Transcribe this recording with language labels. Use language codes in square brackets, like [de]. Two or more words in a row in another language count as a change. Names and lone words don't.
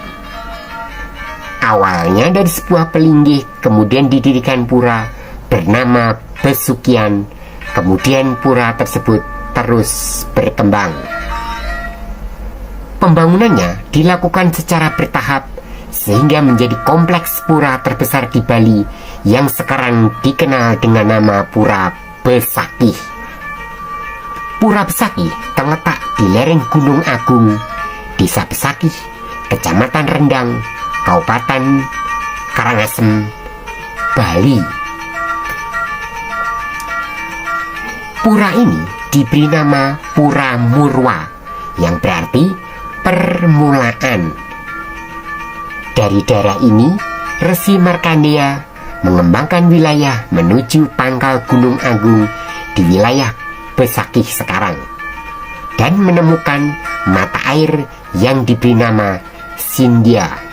[id] Awalnya dari sebuah pelinggih, kemudian didirikan pura bernama Besukian. Kemudian pura tersebut terus berkembang. Pembangunannya dilakukan secara bertahap sehingga menjadi kompleks pura terbesar di Bali yang sekarang dikenal dengan nama Pura Besaki. Pura Besaki terletak di lereng Gunung Agung, Desa Besaki, Kecamatan Rendang, Kabupaten Karangasem, Bali. Pura ini diberi nama Pura Murwa, yang berarti permulaan. Dari daerah ini, Resi Markandeya mengembangkan wilayah menuju pangkal Gunung Agung di wilayah Besaki sekarang, dan menemukan mata air yang diberi nama Sindhya.